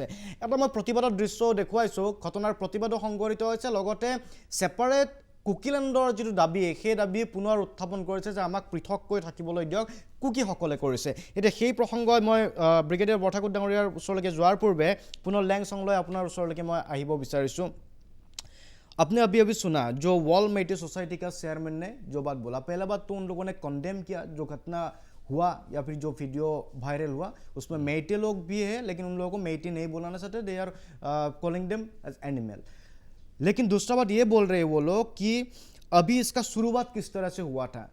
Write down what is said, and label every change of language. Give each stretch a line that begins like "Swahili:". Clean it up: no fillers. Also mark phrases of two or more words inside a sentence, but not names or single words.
Assamese: এটা মই প্ৰতিবাদৰ দৃশ্যও দেখুৱাইছোঁ, ঘটনাৰ প্ৰতিবাদো সংঘটিত হৈছে, লগতে ছেপাৰেট কুকিলেণ্ডৰ যিটো দাবী, সেই দাবী পুনৰ উত্থাপন কৰিছে যে আমাক পৃথককৈ থাকিবলৈ দিয়ক, কুকিসকলে কৰিছে। এতিয়া সেই প্ৰসংগই মই ব্ৰিগেডিয়াৰ বৰঠাকুৰ ডাঙৰীয়াৰ ওচৰলৈকে যোৱাৰ পূৰ্বে পুনৰ লেং চংলৈ আপোনাৰ ওচৰলৈকে মই আহিব বিচাৰিছোঁ।
Hindi: आपने अभी सुना जो वर्ल्ड मेइटी सोसाइटी का चेयरमैन ने जो बात बोला, पहला बात तो उन लोगों ने कंडेम किया जो घटना हुआ या फिर जो वीडियो वायरल हुआ उसमें मेइटी लोग भी है, लेकिन उन लोगों को मेइटी नहीं बोलाना चाहते,
English: they are calling them as animal.
Hindi: लेकिन दूसरा बात ये बोल रहे हैं वो लोग कि अभी इसका शुरुआत किस तरह से हुआ था।